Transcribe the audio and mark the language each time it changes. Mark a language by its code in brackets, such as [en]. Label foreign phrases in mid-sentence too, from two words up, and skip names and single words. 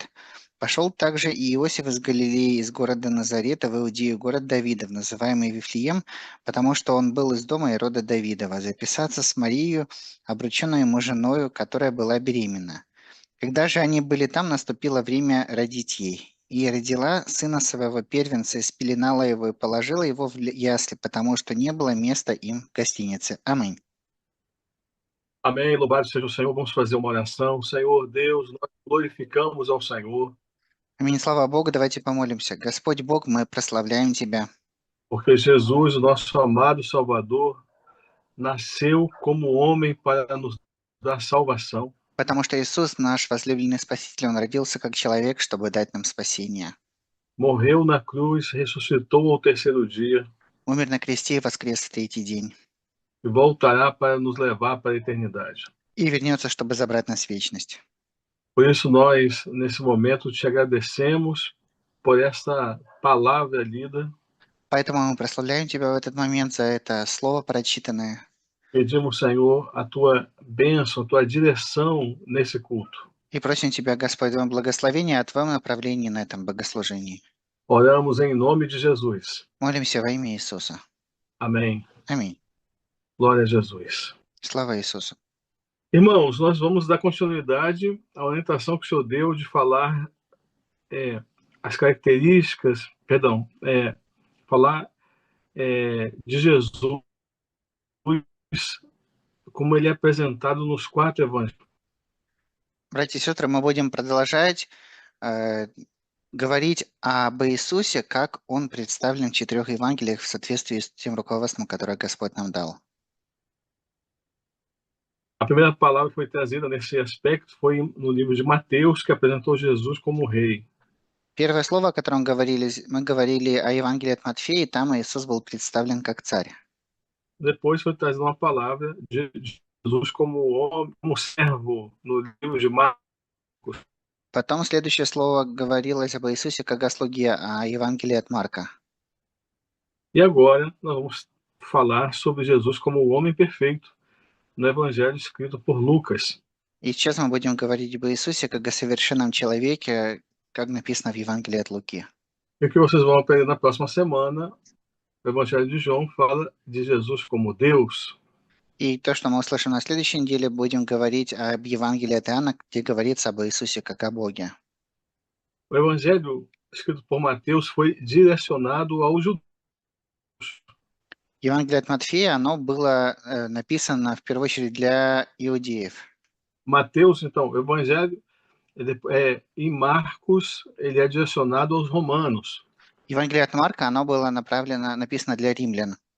[ru] Пошел также и Иосиф из Галилеи, из города Назарета в Иудею, город Давидов, называемый Вифлеем, потому что он был из дома и рода Давидова, записаться с Марией, обрученной ему женою, которая была беременна. Когда же они были там, наступило время родить ей. И родила sына своего первенца, и спеленала его, и положила его в ясли, потому что не было места им в гостинице. Аминь. [pt] Amém, louvado seja o Senhor. Vamos fazer uma oração. Senhor Deus, nós glorificamos ao Senhor, [ru] Аминь. Слава Богу, давайте помолимся. Господь Бог, мы прославляем Тебя, [pt] porque Jesus, o nosso amado Salvador, nasceu como homem para nos dar salvação. [ru] потому что Иисус, наш возлюбленный Спаситель, Он родился как человек, чтобы дать нам спасение. [pt] Morreu na cruz, ressuscitou ao terceiro dia [ru] Умер на кресте и воскрес в третий день. [pt] e voltará para nos levar para a eternidade. [ru] И вернется, чтобы забрать нас в вечность. [pt] Por isso, nós, nesse momento, te agradecemos por essa palavra lida. [ru] Поэтому мы прославляем Тебя в этот момент за это слово прочитанное. [pt] Pedimos, Senhor, a tua bênção, a tua direção nesse culto. [ru] И просим Тебя, Господь, Твое благословение о Твоем направлении на этом богослужении. [pt] Oramos em nome de Jesus. [ru] Молимся во имя Иисуса. [pt] Amém. [ru] Аминь. [pt] Glória a Jesus. [ru] Слава Иисусу. [pt] Irmãos, nós vamos dar continuidade à orientação que o Senhor deu de falar as características, falar de Jesus como ele é apresentado nos 4 evangelhos. [ru] Братья и сестры, мы будем продолжать говорить об Иисусе, как Он представлен в 4 Евангелиях в соответствии с тем руководством, которое Господь нам дал. [pt] A primeira palavra que foi trazida nesse aspecto foi no livro de Mateus, que apresentou Jesus como rei. [ru] Первое слово, о котором мы говорили о Евангелии от Матфея, там Иисус был представлен как царь. [pt] Depois foi trazida uma palavra de Jesus como homem, como servo, no livro de Marcos. [ru] Потом следующее слово говорилось об Иисусе как о слуге, о Евангелии от Марка. [pt] E agora nós vamos falar sobre Jesus como o homem perfeito no evangelho escrito por Lucas. [ru] И сейчас мы будем говорить об Иисусе как о совершенном человеке, как написано в Евангелии от Луки. [pt] E o que vocês vão aprender na próxima semana, o evangelho de João fala de Jesus como Deus. [ru] И то, что мы услышим на следующей неделе, будем говорить об Евангелии от Иоанна, где говорится об Иисусе как о Боге. [pt] O evangelho escrito por Mateus foi direcionado aos judeus. [ru] Евангелие от Матфея, оно было написано в первую очередь для иудеев. [pt] Mateus, então, o evangelho em Marcos, ele é direcionado aos romanos. [ru] Евангелие от Марка, оно было написано для римлян.